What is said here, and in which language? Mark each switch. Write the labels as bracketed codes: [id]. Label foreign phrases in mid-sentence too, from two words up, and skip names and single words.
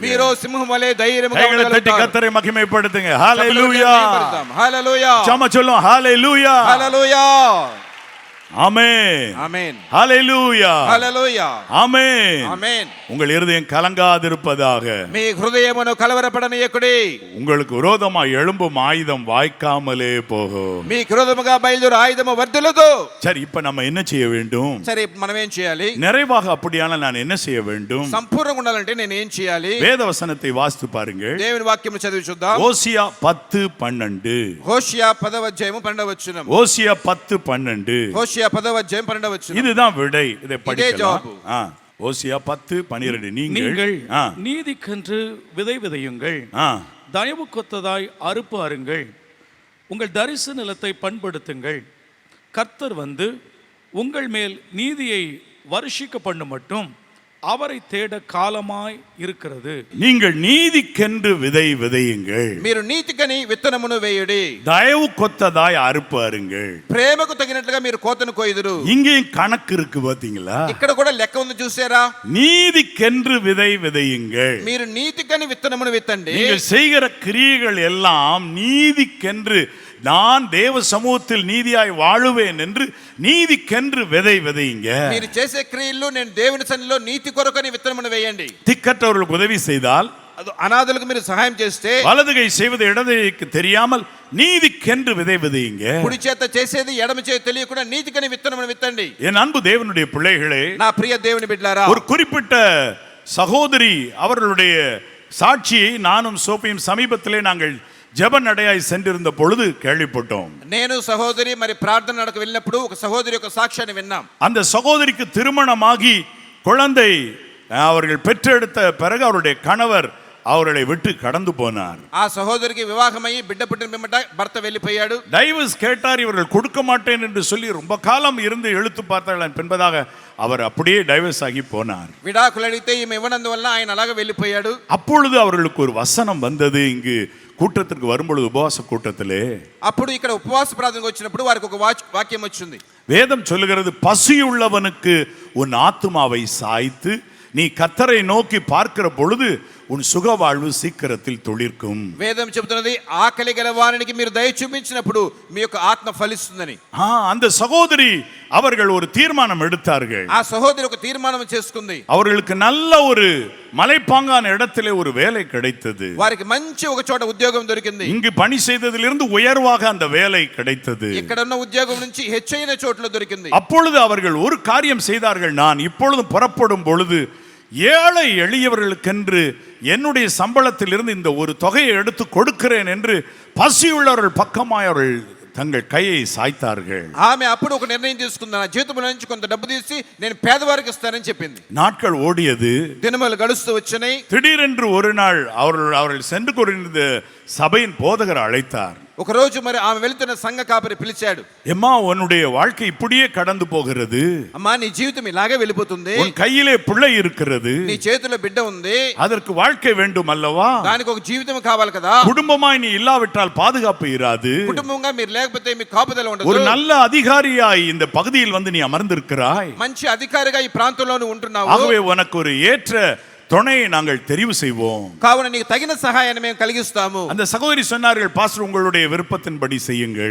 [te] మీరు సింహం వలె ధైర్యముగా [ta] கைகளை தட்டி [te] ఉండగలుగుతారు. [ta] கர்த்தரை மகிமைப்படுத்துங்க. ஹalleluya. [te] హల్లెలూయా. [ta] சம சொல்லும் ஹalleluya. [te] హల్లెలూయా. [ta] ஆமென். ஆமென். ஹalleluya. [te] హల్లెలూయా. [ta] ஆமென். [te] ఆమేన్. [ta] உங்கள் இருதயம் கலங்காதிருப்பதாக. [te] మీ హృదయమును కలవరపడనీయకుడి. [ta] உங்களுக்கு விரோதமாய் எழும்பும் ஆயுதம் வாய்க்காமலே போகும். [te] మీ విరోధముగా బయలుదేరు ఆయుధము వర్ధిల్లదు. [ta] சரி, இப்ப நம்ம என்ன செய்ய வேண்டும்? [te] సరే మనం ఏం చేయాలి? [ta] நிறைவாக அப்படியான நான் என்ன செய்ய வேண்டும்? [te] సంపూర్ణంగా ఉండాలంటే నేను ఏం చేయాలి? [ta] வேத வசனத்தை வாசித்து பாருங்கள். [te] దేవుని వాక్యము చదివి చూద్దాం. [ta] ஓசியா 10:12. [te] హోషియా 10వ అధ్యాయము 12వ వచనం. [ta] ஓசியா 10:12. [te] హోషియా 10వ అధ్యాయం 12వ వచనం. [ta] இதுதான் விடை. இதை படிக்கலாம். ஜவாபு. ஓசியா 10:12. நீங்கள் நீதிக்கென்று விதை விதையுங்கள், தயவுக்கொத்ததாய் அறுப்பு அருங்கள், உங்கள் தரிசு நிலத்தை பண்படுத்துங்கள். கர்த்தர் வந்து உங்கள் மேல் நீதியை வருஷிக்க பண்ண மட்டும் அவரை தேட காலமாய் இருக்கிறது. நீங்கள் நீதிக்கென்று விதை விதையுங்கள், [te] మీరు నీతికని విత్తనమును వేయుడి, [ta] தயவு கொத்ததாய் அறுப்பு அருங்கள். [te] ప్రేమకు తగినట్లుగా మీరు కోతను కోయుదురు. [ta] இங்கேயும் கணக்கு இருக்கு பாத்தீங்களா? [te] ఇక్కడ కూడా లెక్క ఉంది చూసారా? [ta] நீதிக்கென்று விதை விதையுங்கள். [te] మీరు నీతికని విత్తనమును విత్తండి. [ta] நீங்கள் செய்கிற கிரியைகள் எல்லாம் நீதிக்கென்று, நான் தேவ சமூகத்தில் நீதியாய் வாழுவேன் என்று நீதிக்கென்று விதை விதையுங்க. [te] మీరు చేసే క్రియల్లో నేను దేవుని సన్నిధిలో నీతి కొరకని విత్తనమును వేయండి. [ta] திக்கற்றவர்களுக்கு உதவி செய்தால், [te] అనాథులకు మీరు సహాయం చేస్తే, [ta] வலது கை செய்வது இடது கைக்கு தெரியாமல் நீதிக்கென்று விதை விதையுங்க. [te] కుడి చేత చేసేది ఎడమ చేతి తెలియకుండా నీతికని విత్తనమును విత్తండి. [ta] என் அன்பு தேவனுடைய பிள்ளைகளே, [te] నా ప్రియ దేవుని బిడ్డలారా, [ta] ஒரு குறிப்பிட்ட சகோதரி அவர்களுடைய சாட்சியை நானும் சோபியும் சமீபத்திலே நாங்கள் ஜெப நடையாய் சென்றிருந்த பொழுது கேள்விப்பட்டோம். [te] నేను సహోదరి మరి ప్రార్థన నడక వెళ్ళినప్పుడు ఒక సహోదరి యొక్క సాక్ష్యాన్ని విన్నాం. [ta] அந்த சகோதரிக்கு திருமணமாகி குழந்தை அவர்கள் பெற்றெடுத்த பிறகு அவருடைய கணவர் அவர்களை விட்டு கடந்து போனார். [te] ఆ సహోదరికి వివాహమయ్యి బిడ్డ పుట్టిన పిమ్మట భర్త వెళ్ళిపోయాడు. [ta] டைவர்ஸ் கேட்டார். இவர்கள் கொடுக்க மாட்டேன் என்று சொல்லி ரொம்ப காலம் இருந்து இழுத்து பார்த்தார்கள். என்பதாக அவர் அப்படியே டைவர்ஸ் ஆகி போனார். [te] విడాకులు అడిగితే ఈమె ఇవ్వనందువల్ల ఆయన అలాగే వెళ్ళిపోయాడు. [ta] அப்பொழுது அவர்களுக்கு ஒரு வசனம் வந்தது. இங்கு கூட்டத்திற்கு வரும்பொழுது உபவாச கூட்டத்திலே [te] అప్పుడు ఇక్కడ ఉపవాస ప్రార్థనకు వచ్చినప్పుడు వారికి ఒక వాక్యం వచ్చింది. [ta] வேதம் சொல்லுகிறது, பசியுள்ளவனுக்கு உன் ஆத்துமாவை சாய்த்து நீ கர்த்தரை நோக்கி பார்க்கிற பொழுது உன் சுக வாழ்வு சீக்கிரத்தில் துளிர்க்கும். [te] వేదం చెబుతున్నది, ఆకలి గల వారికి మీరు దయ చూపించినప్పుడు మీ యొక్క ఆత్మ ఫలిస్తుందని. [ta] அந்த சகோதரி அவர்கள் ஒரு தீர்மானம் எடுத்தார்கள். [te] ఆ సహోదరి ఒక తీర్మానం చేసుకుంది. [ta] அவர்களுக்கு நல்ல ஒரு மலைப்பாங்கான இடத்திலே ஒரு வேலை கிடைத்தது. [te] వారికి మంచి ఒక చోట ఉద్యోగం దొరికింది. [ta] இங்கு பணி செய்ததிலிருந்து உயர்வாக அந்த வேலை கிடைத்தது. [te] ఇక్కడ ఉన్న ఉద్యోగం నుంచి హెచ్చైన చోట్లో దొరికింది. [ta] அப்பொழுது அவர்கள் ஒரு காரியம் செய்தார்கள். நான் இப்பொழுது புறப்படும் பொழுது ஏழை எளியவர்களுக்கென்று என்னுடைய சம்பளத்தில் இருந்து இந்த ஒரு தொகையை எடுத்து கொடுக்கிறேன் என்று பசியுள்ளவர்கள் பக்கமாய் அவர்கள் தங்கள் கையை சாய்த்தார்கள். [te] ఆమె అప్పుడు ఒక నిర్ణయం తీసుకుంది, నా జీతంలో నుంచి కొంత డబ్బు తీసి నేను పేదవారికి ఇస్తానని చెప్పింది. [ta] நாட்கள் ஓடியது. [te] దినములు గడుస్తూ వచ్చినాయి. [ta] திடீரென்று ஒரு நாள் அவர்கள் சென்று கொண்டிருந்த சபையின் போதகர் அழைத்தார். [te] ఒక రోజు మరి ఆమె వెళ్తున్న సంఘ కాపరి పిలిచాడు. [ta] எம்மா, உன்னுடைய வாழ்க்கை இப்படியே கடந்து போகிறது. [te] అమ్మా, నీ జీవితం ఇలాగే వెళ్ళిపోతుంది. [ta] உன் கையிலே பிள்ளை இருக்கிறது. [te] నీ చేతిలో బిడ్డ ఉంది. [ta] அதற்கு வாழ்க்கை வேண்டும் அல்லவா? [te] దానికి ఒక జీవితం కావాలి కదా. [ta] குடும்பமாய் நீ இல்லாவிட்டால் பாதுகாப்பு இராது. [te] కుటుంబంగా మీరు లేకపోతే మీకు కాపుదల ఉండదు. [ta] ஒரு நல்ல அதிகாரியாய் இந்த பகுதியில் வந்து நீ அமர்ந்திருக்கிறாய். [te] మంచి అధికారిగా ఈ ప్రాంతంలోనే ఉంటున్నావు. [ta] ஆகவே உனக்கு ஒரு ஏற்ற துணையை நாங்கள் தெரிவு செய்வோம். [te] కావున నీకు తగిన సహాయాన్ని మేము కలిగిస్తాము. [ta] அந்த சகோதரி சொன்னார்கள், பாஸ்டர் உங்களுடைய விருப்பத்தின்படி செய்யுங்கள்.